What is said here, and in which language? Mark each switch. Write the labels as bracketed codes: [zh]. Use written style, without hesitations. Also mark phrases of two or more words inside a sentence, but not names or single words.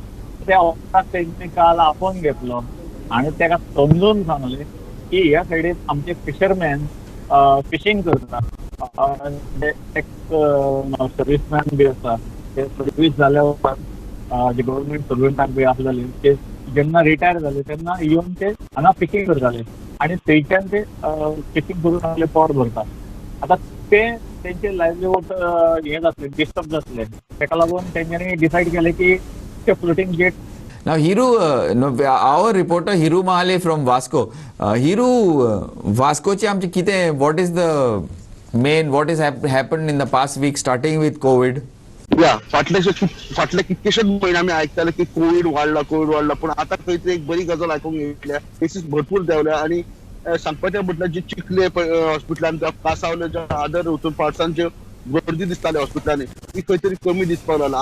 [kok] त्या वखदाक तेंच्यांनी काल आपोवन घेतलो आनी ताका समजून सांगलें की ह्या सायडीन आमचे फिशरमॅन फिशींग करता एक सर्वीसमॅन बी आसा ते सर्वीस जाल्या उपरांत जे गव्हर्मेंट सर्वंटाक बी आसलेले ते जेन्ना रिटायर जाले तेन्ना येवन ते हांगा फिशींग करताले आनी थंयच्यान ते फिशींग करून आपले पोट भरता. आतां ते तेंचे लायव्हलीहूड हे जातले डिस्टर्ब जातले ताका लागून तेंच्यांनी डिसायड केलें की ते [en] floating jet. Now Hiru, our reporter Hiru Mahale from Vasco. Hiru, Vasco [kok] चे आमचे कितें [en] what is the main what is happened in the past week starting with COVID? [kok] या फाटले कितकेशेच म्हयने आमी आयकताले की कोविड वाडला पूण आतां खंय तरी एक बरी गजाल आयकूंक येतल्या केसीस भरपूर देंवल्या आनी सांगपाचें म्हटल्यार जे चिखले हॉस्पिटलान कांसावले अदर हितून पार्ट्सान जे गर्दी दिसताली हॉस्पिटलांनी ती खंय तरी कमी दिसपाक लागला.